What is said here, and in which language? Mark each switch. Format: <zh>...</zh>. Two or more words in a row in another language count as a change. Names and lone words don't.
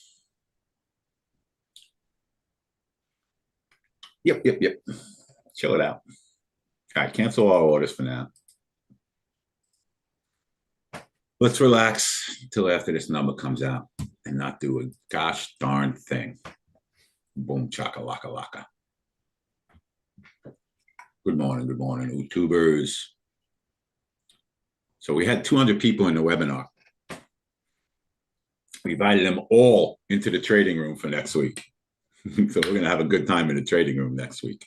<en>Yep. Chill it out. All right, cancel all orders for now. Let's relax until after this number comes out and not do a gosh darn thing. Boom, chaka-laka laka. Good morning, YouTubers. So we had 200 people in the webinar. We invited them all into the trading room for next week. So we're going to have a good time in the trading room next week.</en>